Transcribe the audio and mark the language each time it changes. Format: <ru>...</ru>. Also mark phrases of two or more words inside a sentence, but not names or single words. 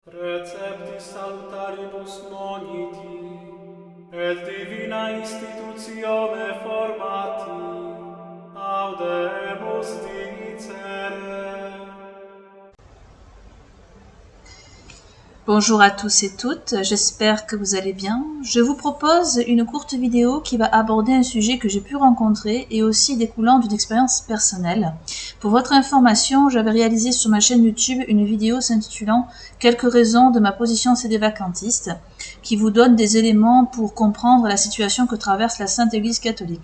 <la>Receptis salutaribus moniti, et divina institutione formati, audemus dicere.</la> <fr>Bonjour à tous et toutes, j'espère que vous allez bien. Je vous propose une courte vidéo qui va aborder un sujet que j'ai pu rencontrer et aussi découlant d'une expérience personnelle. Pour votre information, j'avais réalisé sur ma chaîne YouTube une vidéo s'intitulant « Quelques raisons de ma position CD-vacantiste » qui vous donne des éléments pour comprendre la situation que traverse la Sainte Église catholique.</fr>